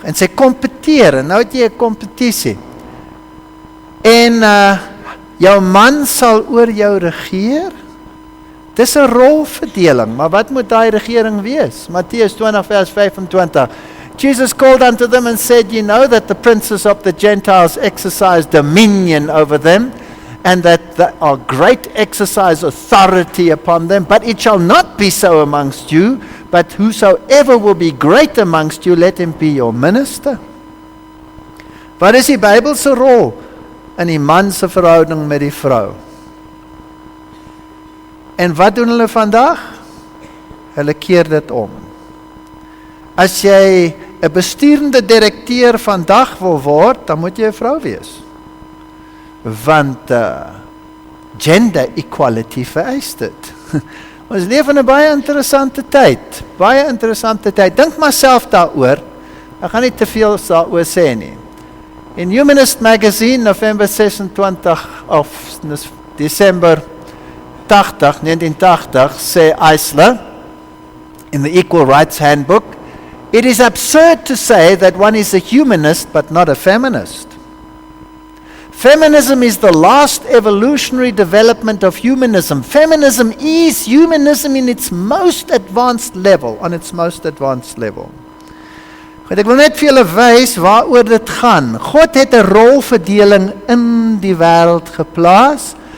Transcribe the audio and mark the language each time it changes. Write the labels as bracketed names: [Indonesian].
[Afrikaans] En sy kompeteer, en nou het jy 'n kompetisie. En jou man sal oor jou regeer. Dis 'n rolverdeling, maar wat moet daai regering wees? Matteus 20 vers 25. [English] Jesus called unto them and said, "You know that the princes of the Gentiles exercise dominion over them, and that our great exercise authority upon them, but it shall not be so amongst you, but whosoever will be great amongst you, let him be your minister." [Afrikaans] Wat is die Bybelse rol in die man se verhouding met die vrou? En wat doen hulle vandag? Hulle keer dit om. As jy 'n bestuurende direkteur vandag wil word, dan moet jy 'n vrou wees. Want gender equality vereis dit. Ons leef in 'n baie interessante tyd. Baie interessante tyd. Dink maar self daaroor. Ek gaan nie te veel daaroor sê nie. [English] In Humanist Magazine, November 26 of December 1980, sê Eisler, in the Equal Rights Handbook, "It is absurd to say that one is a humanist but not a feminist. Feminism is the last evolutionary development of humanism. Feminism is humanism in its most advanced level, on its most advanced level." [Afrikaans] Goed, ek wil net vir julle wys waaroor dit gaan. God het 'n rolverdeling in die wêreld geplaas.